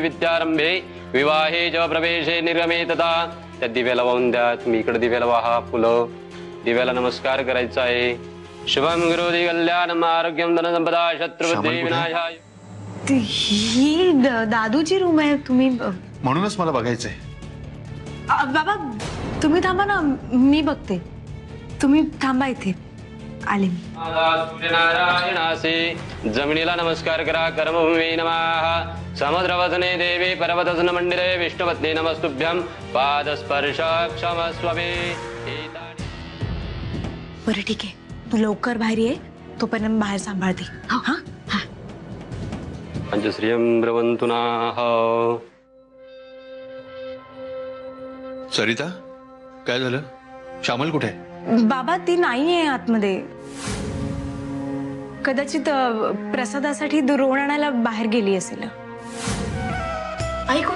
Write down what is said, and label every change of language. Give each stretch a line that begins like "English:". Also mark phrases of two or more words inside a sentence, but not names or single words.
Sanskrit: विद्यारंभे विवाहे च प्रवेशे निर्गमे तथा
Marathi: त्या दिव्याला वाहून द्या. तुम्ही इकडे दिव्याला वाहा फुलं. दिव्याला नमस्कार करायचा आहे.
Sanskrit: शुभम करोति कल्याणम आरोग्यम धनसंपदा शत्रुबुद्धी विनाशाय.
Marathi: ही दादूची रूम आहे. तुम्ही म्हणूनच मला बघायचंय. बाबा तुम्ही थांबा ना, मी बघते. तुम्ही थांबा इथे, आले मी. सूर्यनारायणासे जमिनीला नमस्कार करा.
Sanskrit: कर्मभूमी नमः. समुद्रवसने देवी पर्वतसन मंदिरे विष्णुपत्नी नमस्तुभ्यं. पादस्पर्श क्षमस्व मे.
Marathi: बरं ठीक आहे, तू लवकर बाहेर ये, तोपर्यंत बाहेर सांभाळते. हा.
Sanskrit: पंचश्रियं ब्रवन्तु नः.
Marathi: सरिता, काय झालं? श्यामल कुठे? बाबा ती नाहीये आतमध्ये. कदाचित प्रसादासाठी रोण आणायला बाहेर गेली असेल. आई कुठे?